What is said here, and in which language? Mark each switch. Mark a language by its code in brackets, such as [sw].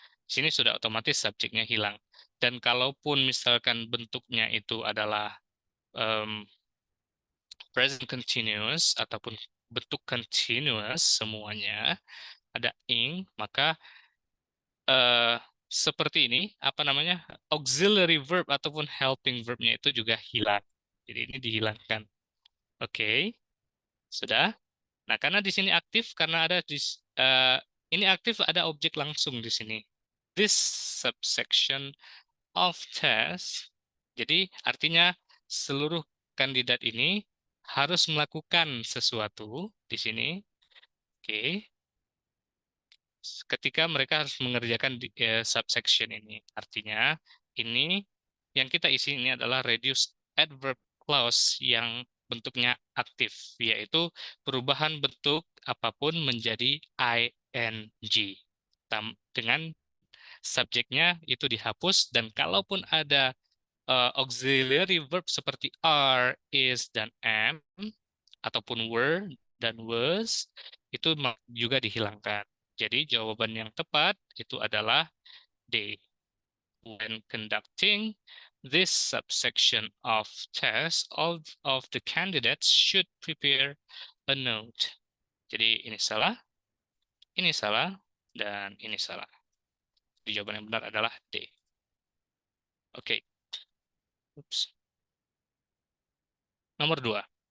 [id] Di sini sudah otomatis subjeknya hilang. Dan kalaupun misalkan bentuknya itu adalah em, present continuous ataupun bentuk continuous semuanya ada ing, maka eh, seperti ini, apa namanya, auxiliary verb ataupun helping verbnya itu juga hilang. Jadi ini dihilangkan. Oke, sudah. Nah, karena di sini aktif, karena ada ini aktif ada objek langsung di sini. [en] This subsection of test. [id] Jadi artinya seluruh kandidat ini harus melakukan sesuatu di sini. Oke, ketika mereka harus mengerjakan subsection ini. Artinya ini yang kita isi ini adalah reduced adverb clause yang bentuknya aktif, yaitu perubahan bentuk apapun menjadi ing. Dengan subjeknya itu dihapus, dan kalaupun ada auxiliary verb seperti are, is, dan am, ataupun were dan was, itu juga dihilangkan. Jadi jawaban yang tepat itu adalah D. [en] When conducting this subsection of test, all of the candidates should prepare a note. [id] Jadi ini salah, dan ini salah. Jadi jawaban yang benar adalah D. Oke. Oops. Nomor 2.